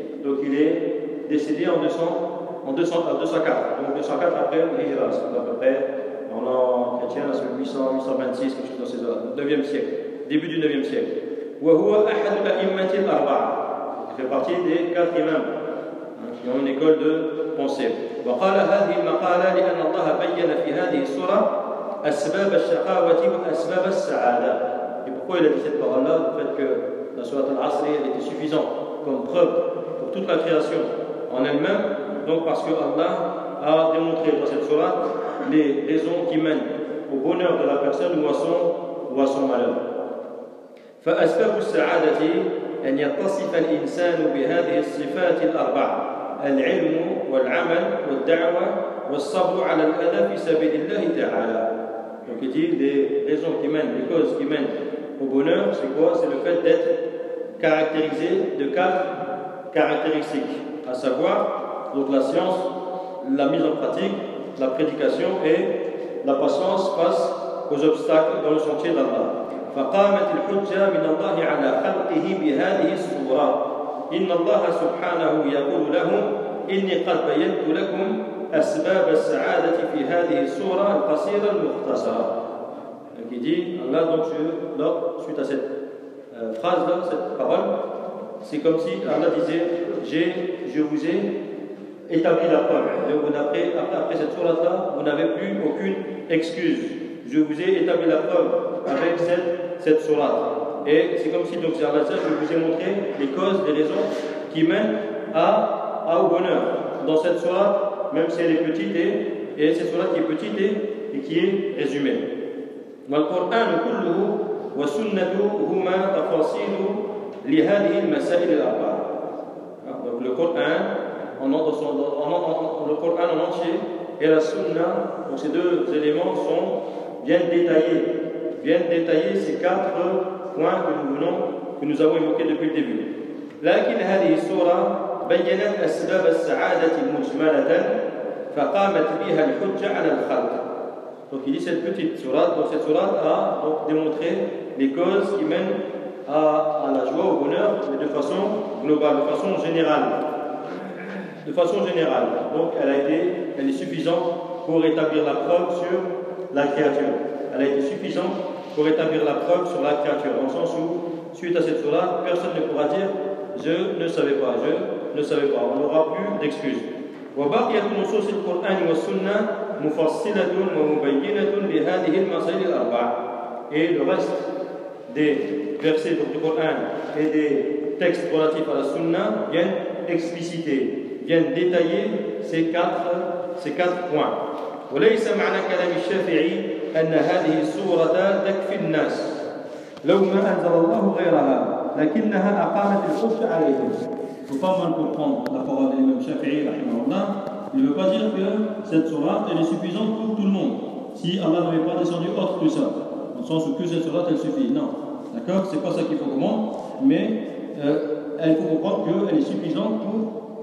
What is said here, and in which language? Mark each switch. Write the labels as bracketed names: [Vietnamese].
[French] Donc il est décédé en 204 après l'Hijra, c'est à peu près en l'an chrétien, c'est 826, quelque chose dans ces années, 9e siècle, début du 9e siècle. [Arabic] وهو أحد الأئمة الأربعة. [French] Il fait partie des quatre imams qui ont une école de pensée. [Arabic] وقال هذه المقالة لأن الله بين في هذه السورة أسباب الشقاوة وأسباب السعادة. [French] Et pourquoi il a dit cette parole-là? Le fait que la sourate Al-Asr était suffisante comme preuve pour toute la création en elle-même, donc parce que Allah a démontré dans cette sourate les raisons qui mènent au bonheur de la personne ou à son malheur. [Arabic] فأسباب السعادة أن يتصف الإنسان بهذه الصفات الأربع العلم والعمل والدعوة والصبر على الأذى في سبيل الله تعالى. [French] Donc il dit les raisons qui mènent, les causes qui mènent au bonheur, c'est quoi? C'est le fait d'être caractérisé de quatre caractéristiques, à savoir donc la science, la mise en pratique, la prédication et la patience face aux obstacles dans le sentier d'Allah. [Arabic] فقامت الحجة من الله على خلقه بهذه السورة إن الله سبحانه يقول لهم إني قد بينت لكم أسباب السعادة في هذه السورة القصيرة المختصرة. [French] Qui dit Allah donc suite à cette phrase là, cette parole, c'est comme si Allah disait je vous ai établi la preuve. Donc après cette sourate là, vous n'avez plus aucune excuse. Je vous ai établi la preuve avec cette sourate. Et c'est comme si donc Allah disait je vous ai montré les causes, les raisons qui mènent au bonheur dans cette sourate. Même si elle est petite et c'est cela qui est petite et qui est résumé. [Arabic] والقرآن كله والسنة هما تفاصيل لهذه المسائل الأربعة. [French] Donc le Coran en entier et la Sunna, donc ces deux éléments sont bien détaillés ces quatre points que nous avons évoqués depuis le début. [Arabic] لكن هذه السورة بينت أسباب السعادة مجملة فقامت بها الحجة على الخلق. [French] Donc il dit cette petite sourate, donc cette sourate a donc démontré les causes qui mènent à la joie, au bonheur, mais de façon globale, de façon générale. De façon générale. Donc elle est suffisante pour établir la preuve sur la créature. Elle a été suffisante pour établir la preuve sur la créature. Dans le sens où, suite à cette sourate, personne ne pourra dire je ne savais pas. On n'aura plus d'excuses. [Arabic] وبقية نصوص القرآن والسنة مفصلة ومبينة لهذه المسائل الأربع. [French] Et le reste des versets du Coran et des textes relatifs à la Sunna viennent expliciter, viennent détailler ces quatre points. [Arabic] وليس معنى كلام الشافعي أن هذه السورة تكفي الناس لو ما أنزل الله غيرها لكنها أقامت الحجة عليهم. [French] Il ne faut pas mal comprendre la parole de l'imam Shafi'i, rahimahullah. Il ne veut pas dire que cette sourate elle est suffisante pour tout le monde, si Allah n'avait pas descendu autre que ça, dans le sens où que cette sourate elle suffit. Non, d'accord, c'est pas ça qu'il faut comprendre, mais il faut comprendre qu'elle est suffisante pour